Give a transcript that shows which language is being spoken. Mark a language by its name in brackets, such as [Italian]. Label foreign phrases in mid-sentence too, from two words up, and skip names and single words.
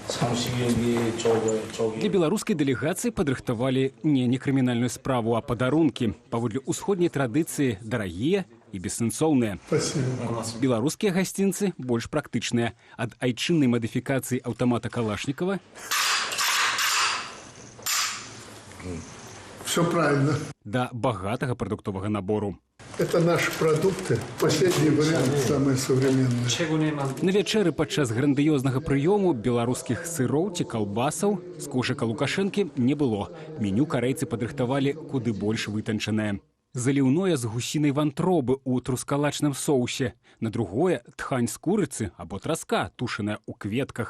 [Belarusian] Для беларускай дэлегацыі падрыхтавалі не крымінальную справу, а падарункі. Паводле ўсходняй традыцыі дарагія і бессэнсоўныя. Беларускія гасцінцы больш практычныя. Ад айчыннай мадыфікацыі аўтамата Калашнікова [Russian] Все правильно. Да богатого продуктового набору. Это наши продукты. Последний вариант, самые современные. [Belarusian] На вечеры падчас грандыёзнага прыёму беларускіх сыроў ці калбасаў з кошыка Лукашэнкі не было. Меню карэйцы падрыхтавалі куды больш вытанчанае. Заліўное з гусінай вантробы ў трускалачным соусе. На другое – тхань з курыцы або траска, тушаная ў кветках.